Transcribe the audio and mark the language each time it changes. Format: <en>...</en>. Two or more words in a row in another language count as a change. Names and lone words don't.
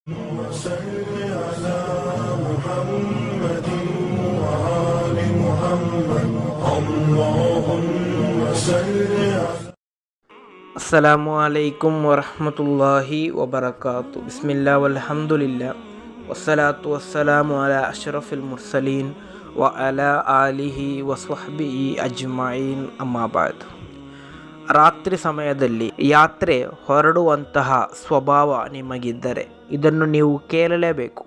<ar>وصل على محمد وآل محمد اللهم صل على السلام عليكم ورحمة الله وبركاته. بسم الله والحمد لله والصلاة والسلام على أشرف المرسلين و على آله وصحبه أجمعين. أما بعد.</ar> <kn>ರಾತ್ರಿ ಸಮಯದಲ್ಲಿ ಯಾತ್ರೆ ಹೊರಡುವಂತಹ ಸ್ವಭಾವ ನಿಮಗಿದ್ದರೆ ಇದನ್ನು ನೀವು ಕೇಳಲೇಬೇಕು.</kn>